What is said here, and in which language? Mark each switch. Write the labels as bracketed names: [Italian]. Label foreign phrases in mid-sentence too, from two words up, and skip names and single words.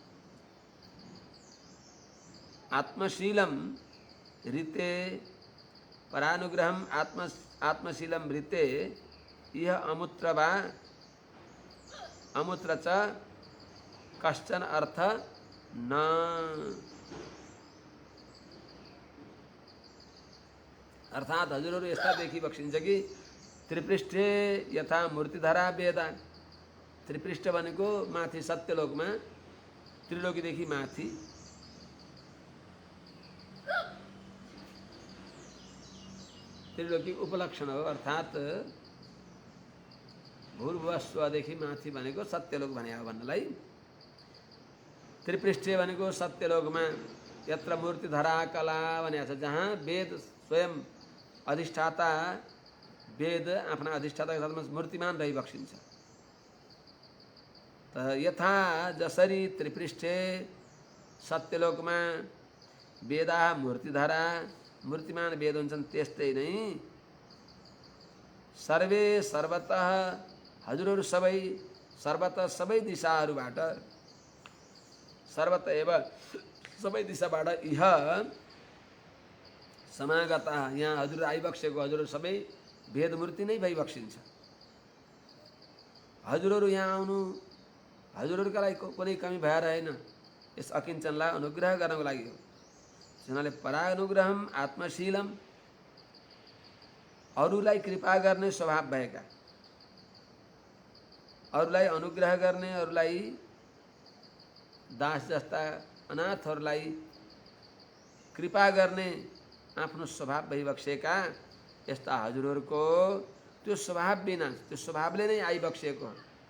[Sanskrit] आत्मशीलम् ऋते परानुग्रहम् आत्मशीलम् ऋते इह अमुत्र वा अमुत्र च कश्चन अर्थ न। [Nepali] अर्थात हजुरहरू यस्ता देखिबक्सिन्छ कि [Sanskrit] त्रिपृष्ठे यथा मूर्तिधरा वेदा [Nepali] त्रिपृष्ठ भनेको माथि सत्यलोकमा त्रिलोकीदेखि माथि त्रिलोकी उपलक्षण हो अर्थात भूर्भुवस्वदेखि माथि भनेको सत्यलोक भने हो भन्नलाई त्रिपृष्ठे भनेको सत्यलोकमा [Sanskrit] यत्र मूर्तिधरा [Nepali] कला भनेको छ, जहाँ वेद स्वयं अधिष्ठाता वेद आफ्ना अधिष्ठाताको साथमा मूर्तिमान रहिबक्सिन्छ। त यथा जसरी त्रिपृष्ठे सत्यलोकमा [Sanskrit] वेदा मूर्तिधरा [Nepali] मूर्तिमान वेद हुन्छन्, त्यस्तै नै [Sanskrit] सर्वे सर्वतः [Nepali] हजुरहरू सबै सर्वतः सबै दिशाहरूबाट [Sanskrit] सर्वतः एव [Nepali] सबै दिशाबाट [Sanskrit] इह समागता [Nepali] यहाँ हजुर आइबक्सेको हजुरहरू सबै वेदमूर्ति नै भइबक्सिन्छ। हजुरहरू यहाँ आउनु हजुरहरूका लागि कुनै कमी भएर होइन, यस अकिञ्चनलाई अनुग्रह गर्नको लागि हो। उनीहरूले [Sanskrit] परानुग्रहम आत्मशीलम, [Nepali] अरूलाई कृपा गर्ने स्वभाव भएका, अरूलाई अनुग्रह गर्ने, अरूलाई दास जस्ता अनाथहरूलाई कृपा गर्ने आफ्नो स्वभाव भइबक्सेका यस्ता हजुरहरूको त्यो स्वभाव बिना, त्यो स्वभावले नै आइबक्सेको हो।